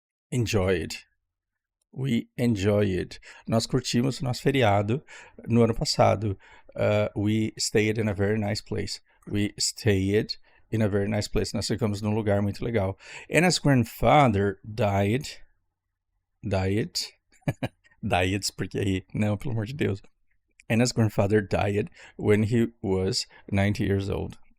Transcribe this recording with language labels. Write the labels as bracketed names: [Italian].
[English] Enjoyed. We enjoyed. [Portuguese] Nós curtimos o nosso feriado no ano passado. [English] We stayed in a very nice place. We stayed in a very nice place. [Portuguese] Nós ficamos num lugar muito legal. [English] Anna's grandfather died. Died. [Portuguese] Died, porque aí, não, pelo amor de Deus. [English] Anna's grandfather died when he was 90 years old.